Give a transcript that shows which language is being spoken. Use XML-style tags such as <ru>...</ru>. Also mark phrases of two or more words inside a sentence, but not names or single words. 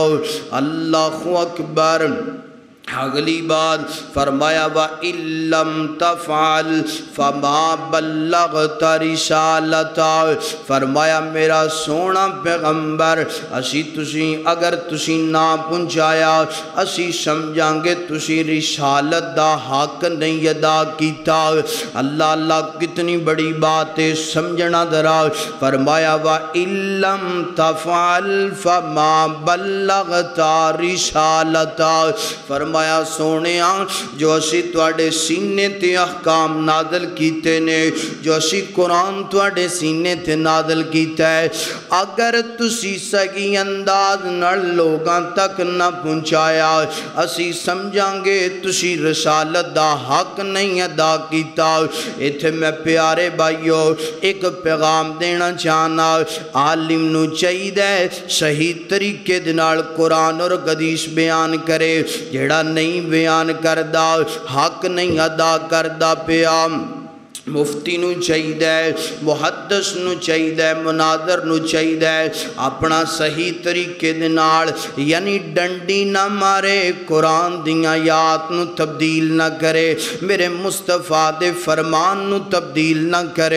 <ar>اللہ اکبر۔</ar> <pa>اگلی بات فرمایا</pa> <ar>وَإِن لَّمْ تَفْعَلْ فَمَا بَلَّغْتَ رِسَالَتَهُ،</ar> <pa>فرمایا میرا سونا پیغمبر اگر تسی نہ پہنچایا اسی سمجھاں گے تسی رسالت دا حق نہیں ادا کیتا۔ اللہ اللہ کتنی بڑی بات ہے، سمجھنا ذرا۔</pa> <ar>فرمایا وَإِن لَّمْ تَفْعَلْ فَمَا بَلَّغْتَ رِسَالَتَهُ،</ar> <pa>فرمایا سونیاں جو اسی تواڈے سینے تے احکام نازل کیتے نے، جو اسی قرآن تواڈے سینے تے نازل کیتا ہے، اگر تسی صحیح انداز نال لوگاں تک نہ پہنچایا اسی سمجھاں گے تسی رسالت دا حق نہیں ادا کیتا۔ ایتھے میں پیارے بھائیو ایک پیغام دینا چاہنا، عالم نو چاہیے صحیح طریقے دے نال قرآن اور حدیث بیان کرے، جیڑا نہیں بیان کردہ حق نہیں ادا کردہ پیا۔ مفتی نو چاہیے، محدث نو چاہیے، مناظر نو چاہیے اپنا صحیح طریقے دے نال، یعنی ڈنڈی نہ مارے، قرآن دیاں آیات نو تبدیل نہ کرے، میرے مصطفیٰ دے فرمان نو تبدیل نہ کرے۔</pa>